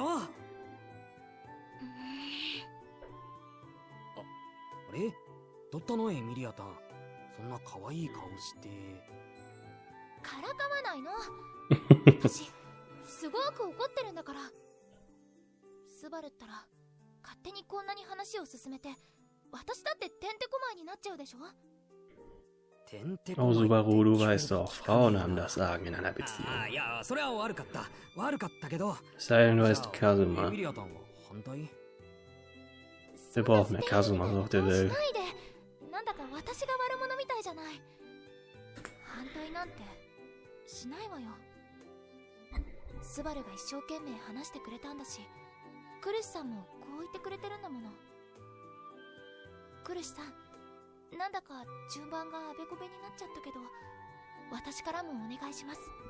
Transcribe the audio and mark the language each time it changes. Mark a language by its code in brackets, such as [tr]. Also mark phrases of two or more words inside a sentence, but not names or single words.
[ja] あれどったのエミリアタン、そんな可愛い顔して。からかわないの。私すごく怒ってるんだから。スバルったら勝手にこんなに話を進めて、私だっててんてこまいになっちゃうでしょ。 [de] Oh, Subaru, du weißt doch, Frauen haben das Sagen in einer Beziehung. Sei denn, du heißt Kazuma. Wir brauchen mehr Kazuma auf der Welt. [ja] なんだか私が悪者みたいじゃない。反対なんてしないわよ。スバルが一生懸命話してくれたんだし、クルシさんもこう言ってくれてるんだもの。クルシさん、なんだか順番があべこべになっちゃったけど、私からもお願いします。